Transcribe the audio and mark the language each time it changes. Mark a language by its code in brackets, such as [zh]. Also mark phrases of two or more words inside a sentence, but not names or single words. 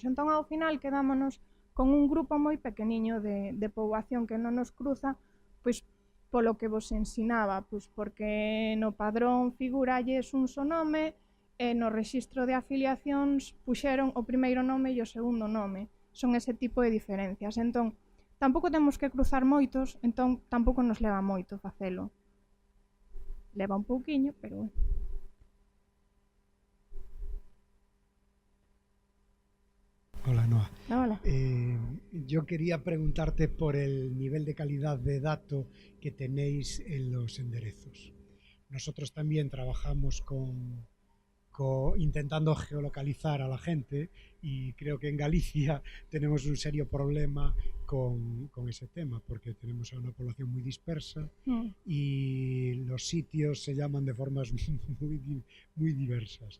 [gl] Entón, ao final, quedámonos con un grupo moi pequeniño de poboación que non nos cruza, pois polo que vos ensinaba, pois porque no padrón figuralles un só nome e no rexistro de afiliacións puxeron o primeiro nome e o segundo nome. Son ese tipo de diferencias. Entón, tampouco temos que cruzar moitos, entón tampouco nos leva moito facelo. Leva un pouquiño, pero... [es] Hola, Noa. Hola. Yo quería preguntarte por el nivel de calidad de dato que tenéis en los enderezos. Nosotros también trabajamos intentando geolocalizar a la gente y creo que en Galicia tenemos un serio problema con ese tema porque tenemos a una población muy dispersa y los sitios se llaman de formas muy diversas.